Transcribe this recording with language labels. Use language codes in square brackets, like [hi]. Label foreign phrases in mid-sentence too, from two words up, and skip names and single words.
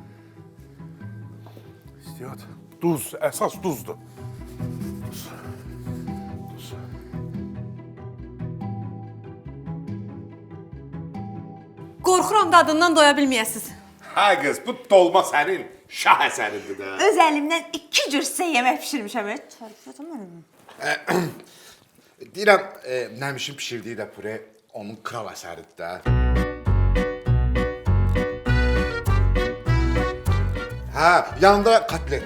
[az] Duz, esas duzdur. Duz. Qorxuram dadından doya bilməyəsiniz. [tr] Ha kız, bu dolma senin şah eserindir de. [az] Öz əlimdən 2 cür sizə yemək pişirmişəm. Deyirəm, Nəmişin pişirdiyi də püre onun kral əsəridir də. Hə, yanında kotlet.